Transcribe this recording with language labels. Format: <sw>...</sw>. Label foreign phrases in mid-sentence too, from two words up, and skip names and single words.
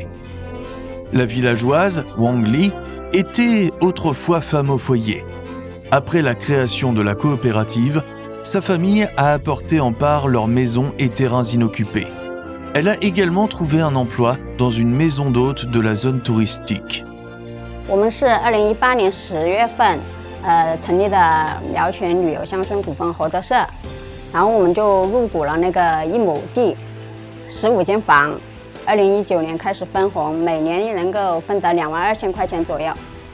<fr>La villageoise, Wang Li, était autrefois femme au foyer. Après la création de la coopérative, sa famille a apporté en part leurs maisons et terrains inoccupés. Elle a également trouvé un emploi dans une maison d'hôtes de la zone touristique.</fr> <zh>我们是2018年10月份，成立的苗泉旅游乡村股份合作社，然后我们就入股了那个1亩地，15间房。2019年开始分红，每年能够分得22000块钱左右。</zh>